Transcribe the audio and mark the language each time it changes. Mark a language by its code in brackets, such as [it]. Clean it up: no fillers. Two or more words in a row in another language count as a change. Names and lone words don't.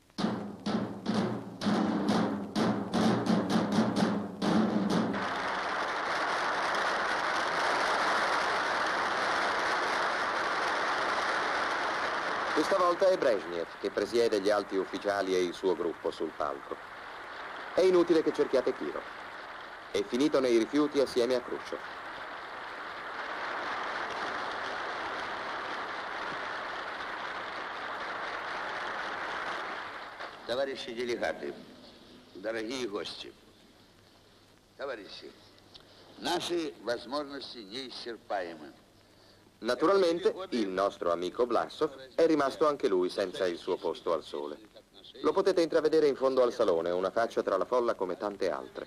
[it] Questa volta è Brezhnev che presiede gli alti ufficiali e il suo gruppo sul palco. È inutile che cerchiate Kirov. È finito nei rifiuti assieme a Khrushchev. [ru] Товарищи делегаты, дорогие гости, товарищи, наши возможности неисчерпаемы. [it] Naturalmente, il nostro amico Vlasov è rimasto anche lui senza il suo posto al sole. Lo potete intravedere in fondo al salone, una faccia tra la folla come tante altre.